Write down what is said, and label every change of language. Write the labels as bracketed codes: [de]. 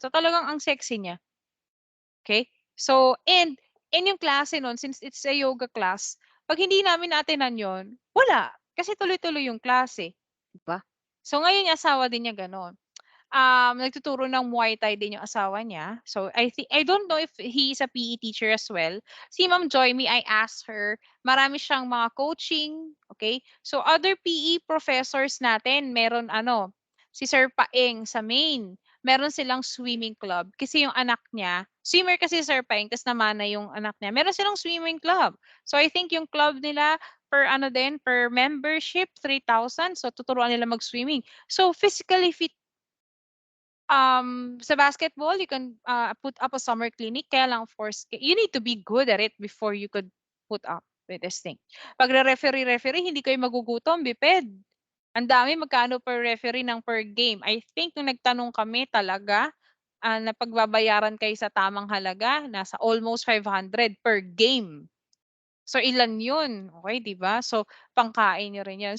[tl] So talagang ang sexy niya. Okay? So, and yung klase nun, [en] since it's a yoga class, [tl] 'pag hindi namin na-attend-nan yun, wala. Kasi tuloy-tuloy yung klase, 'di ba? So ngayon yung asawa din niya gano'n. Nagtuturo ng Muay Thai din yung asawa niya. [en] So I don't know if he is a PE teacher as well. [tl] Si Ma'am Joyme, I asked her, marami siyang mga coaching, okay? So other PE professors natin, meron ano, si Sir Paeng sa Maine, meron silang swimming club kasi yung anak niya, swimmer kasi si Sir Paeng, tas namana yung anak niya. Meron silang swimming club. So I think yung club nila per membership 3,000. So tuturuan nila mag-swimming. So physically fit. [en] Sa basketball, you can put up a summer clinic. [tl] Kaya lang, [en] of course, you need to be good at it before you could put up with this thing. [tl] Pag referee, hindi kayo magugutom, biped. Ang dami, magkano per referee ng per game. [en] I think [tl] nung nagtanong kami talaga, na pagbabayaran kayo sa tamang halaga, nasa almost 500 per game. So ilan 'yun, okey, 'di ba? So pangkain niyo rin 'yan.